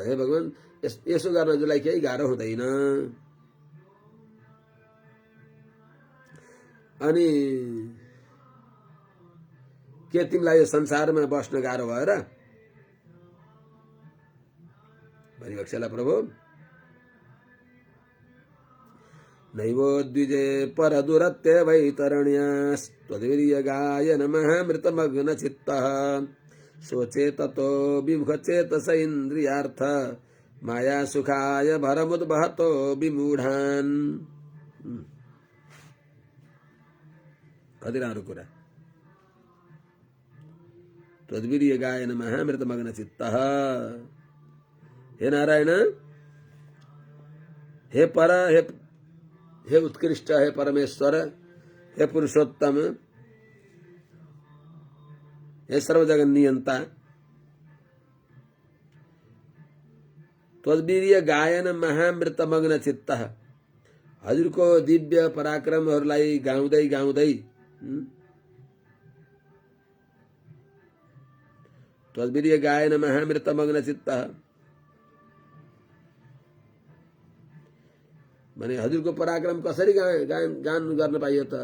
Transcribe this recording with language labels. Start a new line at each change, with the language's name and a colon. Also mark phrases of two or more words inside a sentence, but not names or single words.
Nepali: हे भगवान, यसो गर्न हजुरलाई केही गाह्रो हुँदैन। अनि के तिमीलाई यो संसारमा बस्न गाह्रो भयो र? भनिबक्सेला प्रभु।
Sanskrit: नैवो द्विजे परदुरत्य वैतरण्यास्त्वद्वीर्य गायन महामृतमग्न चित्तः सोचे ततो विमुख चेतस इन्द्रियार्थ माया सुखाय भरमुद्वहतो विमूढान्।
Nepali: कति राम्रो कुरा।
Sanskrit: त्वद्वीर्य गायन महामृतमग्न चित्तः, हे नारायण, हे पर, हे उत्कृष्ट, हे परमेश्वर, हे पुरुषोत्तम, हे सर्व जगन नियन्ता त्वद्वीर्य गायन महामृत मग्न चित्त।
Nepali: हजुरको दिव्य पराक्रमहरूलाई गाउँदै गाउँदै
Sanskrit: त्वद्वीर्य गायन महामृत मग्न चित्त
Nepali: भने हजुरको पराक्रम कसरी गान गर्न पाइयो त?